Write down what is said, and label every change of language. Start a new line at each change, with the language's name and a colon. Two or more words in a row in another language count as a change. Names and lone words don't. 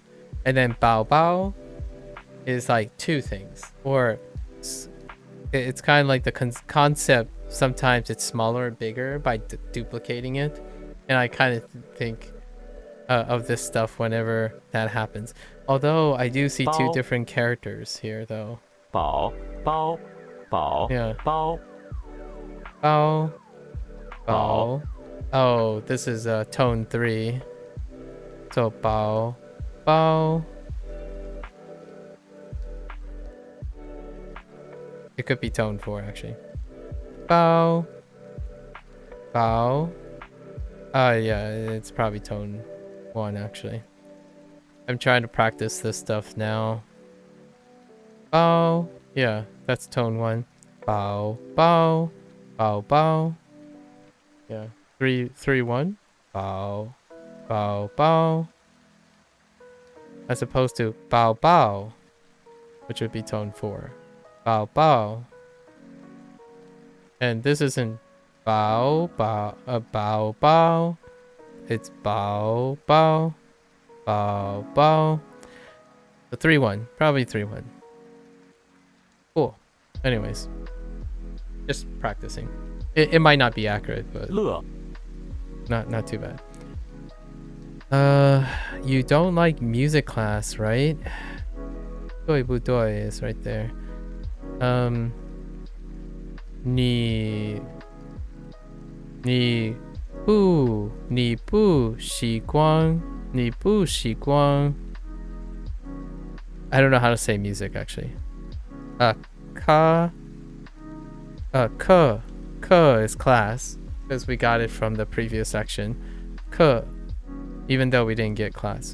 English: And then bao bao is like two things, or it's kind of like the concept. Sometimes it's smaller or bigger by duplicating it, and I kind of think of this stuff whenever that happens. Although I do see two different characters here, though. Bao, bao, bao, Yeah. bao, Bao, bao. Oh, this is tone 3. So bao, bao. It could be tone 4 actually. Bao, bao. Yeah, it's probably tone 1 actually. I'm trying to practice this stuff now. Bao. Yeah, that's tone 1. Bao, bao, bao, bao. Yeah, 3, 3, 1. Bao, bao, bao. As opposed to bao, bao, which would be tone 4. Bao, bao. And this isn't bao, bao, bao, bao. It's bao, bao, bao, bao. The 3, 1. Probably 3, 1. Cool. Anyways, just practicing. It might not be accurate, but not too bad. You don't like music class, right?
Chinese: 对不对
English: is right there.
Chinese: 你不习惯
English: I don't know how to say music actually. Ke is class because we got it from the previous section. Ke, even though we didn't get class.